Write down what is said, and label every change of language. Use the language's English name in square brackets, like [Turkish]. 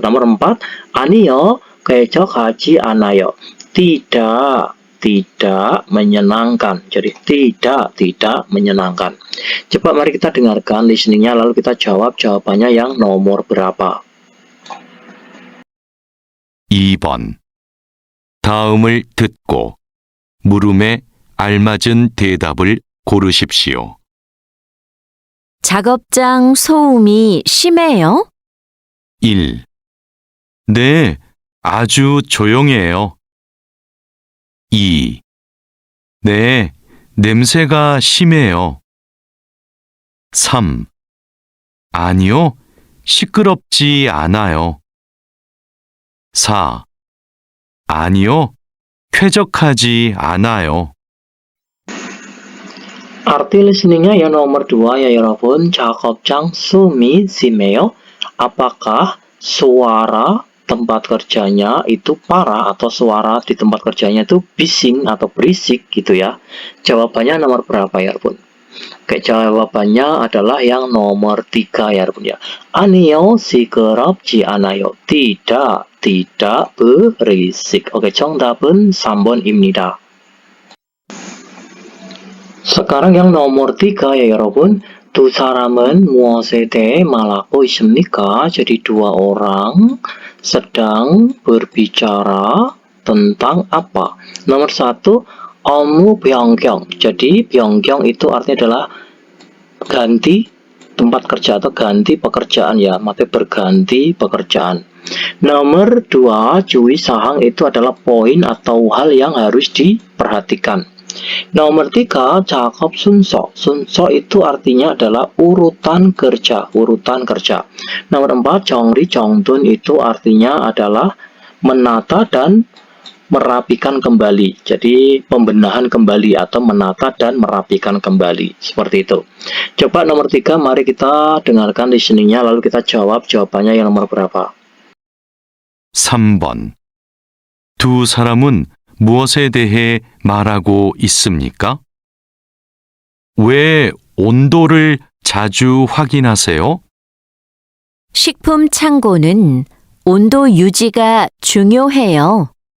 [Indonesian] Nomor 4 [Korean] 아니요 쾌적하지 않아요. [Indonesian] Tidak menyenangkan. Jadi tidak menyenangkan. Coba mari kita dengarkan listeningnya lalu kita jawab jawabannya yang nomor berapa. [Korean] 2번. 다음을 듣고 물음에 알맞은 대답을 고르십시오. 작업장 소음이 심해요? 1. 네, 아주 조용해요. 2. 네, 냄새가 심해요. 3. 아니요, 시끄럽지 않아요. 4. 아니요, 쾌적하지 않아요. [Indonesian] Arti listeningnya yang nomor 2 ya [Korean] 여러분. 작업장 숨이 심해요. [Indonesian] Apakah suara tempat kerjanya itu parah atau suara di tempat kerjanya itu bising atau berisik gitu ya. Jawabannya nomor berapa ya [Korean] 여러분? [Indonesian] Oke, jawabannya adalah yang nomor 3 ya, [Korean] 여러분 [Indonesian] ya. [Korean] 아니요, 시끄럽지 않아요. [Indonesian] tidak berisik. [Korean] Oke, 정답은 3번입니다. [Indonesian] sekarang yang nomor 3 ya, [Korean] 여러분. 두 사람은 무엇에 대해 말하고 있습니까? [Indonesian] Jadi dua orang sedang berbicara tentang apa? Nomor 1, [Korean] 업무 변경. [Indonesian] Jadi 변경 itu artinya adalah ganti tempat kerja atau ganti pekerjaan ya, maksudnya berganti pekerjaan. Nomor 2, [Korean] 주의 사항 [Indonesian] itu adalah poin atau hal yang harus diperhatikan. Nomor 3, [Korean] 작업 순서. [Indonesian] 순서 itu artinya adalah urutan kerja, urutan kerja. Nomor 4, [Korean] 정리 정돈 [Indonesian] itu artinya adalah menata dan merapikan kembali. Jadi pembenahan kembali atau menata dan merapikan kembali. Seperti itu. Coba nomor 3, mari kita dengarkan listeningnya lalu kita jawab jawabannya yang nomor berapa. [Korean] 3번. 두 사람은 무엇에 대해 말하고 있습니까? 왜 온도를 자주 확인하세요? 식품 창고는 온도 유지가 중요해요.